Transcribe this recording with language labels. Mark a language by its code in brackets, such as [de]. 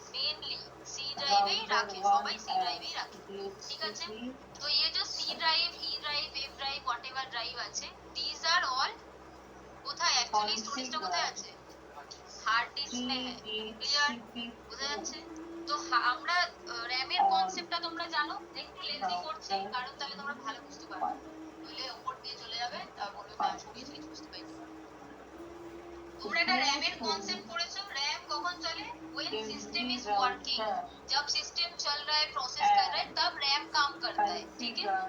[bn] Mainly C ড্রাইভেই রাখে, সবাই C ড্রাইভেই রাখে, ঠিক আছে। [hi] তো ये जो C drive, E drive, F drive, whatever drive আছে, [en] these are all [bn] কোথায় অ্যাকচুয়ালি স্টোরেজটা কোথায় আছে? হার্ড ডিস্ক [hi] में है। [bn] ক্লিয়ার? বোঝা যাচ্ছে? তো আমরা র‍্যামের কনসেপ্টটা তোমরা জানো, একটু লেন্থি করছি কারণ তাহলে তোমরা ভালো বুঝতে পারবে, নইলে উপর দিয়ে চলে যাবে আর বলবে না সবই কিছু বুঝতে পাইনি। তোমরা একটা র‍্যামের কনসেপ্ট পড়েছো, [hi] रैम कौन चले? [en] when system is working, [hi] जब सिस्टम चल रहा है, प्रोसेस कर रहा है, तब रैम काम करता है, ठीक है।